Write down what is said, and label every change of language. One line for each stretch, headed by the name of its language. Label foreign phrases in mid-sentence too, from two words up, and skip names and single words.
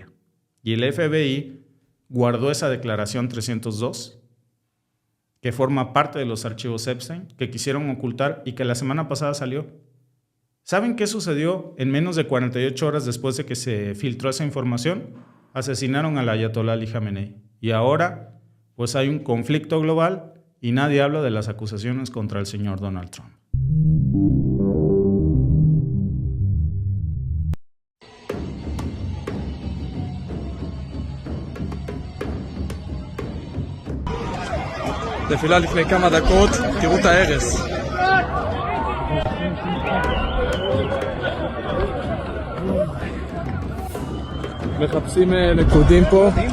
Spanish: Y el FBI guardó esa declaración 302, que forma parte de los archivos Epstein, que quisieron ocultar y que la semana pasada salió. ¿Saben qué sucedió en menos de 48 horas después de que se filtró esa información? Asesinaron al ayatolá Ali Khamenei. Y ahora, pues hay un conflicto global y nadie habla de las acusaciones contra el señor Donald Trump.
Hebrew: נפילה לפני כמה דקות, תראו את ההרס. מחפשים לכודים פה.